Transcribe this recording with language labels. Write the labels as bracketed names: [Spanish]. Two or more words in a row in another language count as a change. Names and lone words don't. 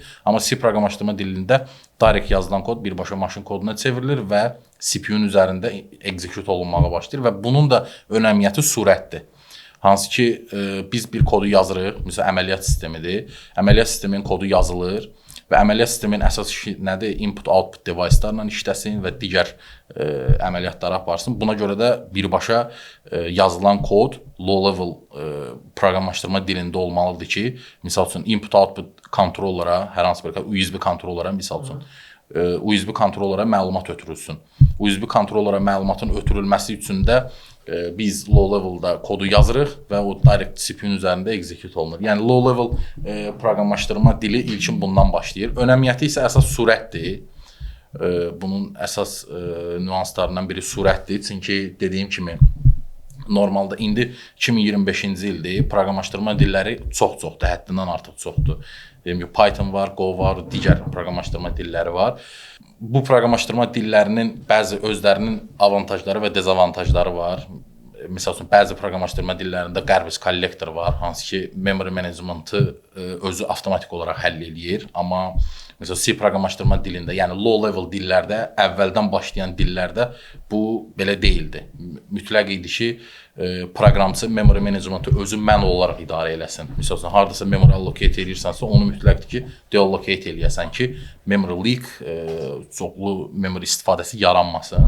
[Azerbaijani] Amma C proqramlaşdırma dilində direkt yazılan kod birbaşa maşın koduna çevrilir və CPU-nun üzərində execute olunmağa başlayır və bunun da önəmiyyəti sürətdir. Hansı ki, biz bir kodu yazırıq, məsələn əməliyyat sistemidir. Əməliyyat sisteminin kodu yazılır. Və əməliyyat sisteminin əsas işi nədir? [English] Input-output device- [Azerbaijani] larla işləsin və digər əməliyyatları aparsın. Buna görə də birbaşa yazılan kod low-level proqramlaşdırma dilində olmalıdır ki, misal üçün input-output kontrollara, hər hansı bir USB kontrollara, misal üçün USB kontrollara məlumat ötürülsün. USB kontrollara məlumatın ötürülməsi üçün də biz low-level'da kodu yazırıq və o direct CPU-nun üzərində execute olunur. Yəni low-level proqramlaşdırma dili ilkin bundan başlayır. Önəmiyyəti isə əsas sürətdir. Bunun əsas nüanslarından biri sürətdir. Çünki dediyim kimi normalda indi 2025-ci ildir. Proqramlaşdırma dilləri çox-çoxdur, həddindən artıq çoxdur. Deyim ki, Python var, Go var, digər proqramlaşdırma dilləri var. Bu proqramlaşdırma dillərinin bəzi özlərinin avantajları və dezavantajları var. məsəl üçün bəzi proqramlaşdırma dillərində [English] garbage collector [Azerbaijani] var, hansı ki [English] memory management'ı [Azerbaijani] özü avtomatik olaraq həll eləyir, amma məsələn C proqramlaşdırma dilində, yəni [English] low level [Azerbaijani] dillərdə, əvvəldən başlayan dillərdə bu belə deyildi. Mütləq idi ki, proqramçı [English] memory management'ı [Azerbaijani] özü manual olaraq idarə eləsin. Məsələn, hardasa [English] memory allocate [Azerbaijani] edirsənsə, onu mütləqdir ki, deallocate eləyəsən ki, [English] memory leak, [Azerbaijani] çoxlu memory istifadəsi yaranmasın.